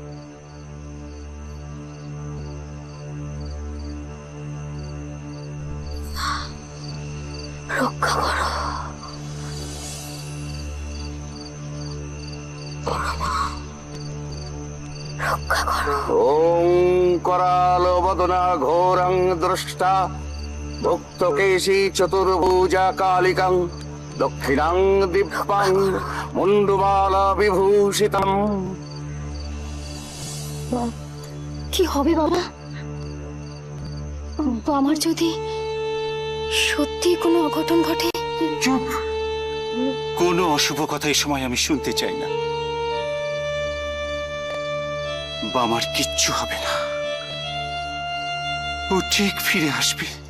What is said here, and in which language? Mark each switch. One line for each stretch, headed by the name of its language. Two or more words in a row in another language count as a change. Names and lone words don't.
Bangla: রক্ষা করো। রক্ষা করো।
Sanskrit: ওং करालो वदना घोरं दृष्टा भुक्तकेशी चतुर्भुजा कालिकं दक्षिणं दिव्यं मुंडमाला विभूषितं।
Bangla: কি হবে বাবা? আমার যদি সত্যি কোনো অঘটন ঘটে? চুপ, কোনো অশুভ কথা এই সময় আমি শুনতে চাই না। বামার কিচ্ছু হবে না, ও ঠিক ফিরে আসবে।